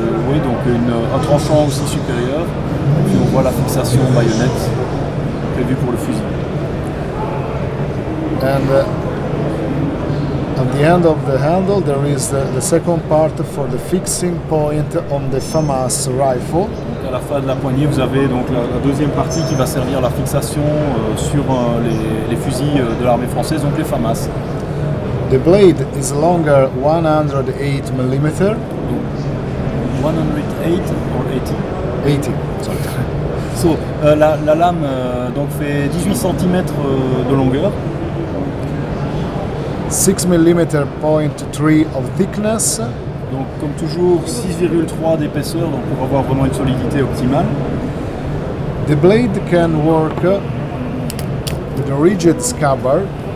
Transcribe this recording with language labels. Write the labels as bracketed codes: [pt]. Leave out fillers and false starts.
[fr] oui, donc un tranchant aussi supérieur. Et puis on voit la fixation baïonnette prévue pour le fusil. [en] and at the end of the handle there is the second part for the fixing point on the FAMAS rifle. [fr] Donc à la fin de la poignée, vous avez donc la deuxième partie qui va servir à la fixation sur les fusils de l'armée française, donc les FAMAS. [en] The blade is longer 108 mm. 108 or 80. 80, sorry. [fr] So, la lame donc fait 18 cm de longueur, [en] 6 mm point 3 of thickness, [fr] donc comme toujours 6,3 d'épaisseur, donc pour avoir vraiment une solidité optimale. [en] the blade can work with a rigid scabbard.